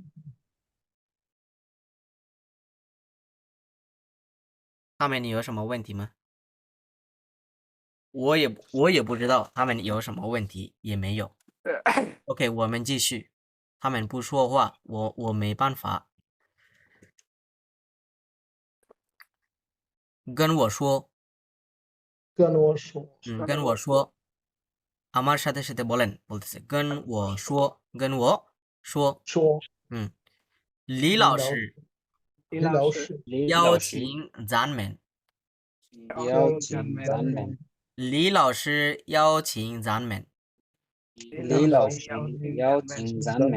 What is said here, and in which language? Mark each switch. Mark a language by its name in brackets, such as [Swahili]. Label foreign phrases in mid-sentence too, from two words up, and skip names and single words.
[Chinese] 他们有什么问题吗我也不知道他们有什么问题也没有 OK 我们继续他们不说话我没办法跟我说跟我说，跟我说 [Bangla] আমার সাথে সাথে বলেন বলতেছে [Chinese] 跟我说跟我说说，李老师李李老老师师，邀李老师请咱们邀请咱们李老师邀请咱们李老师邀请咱们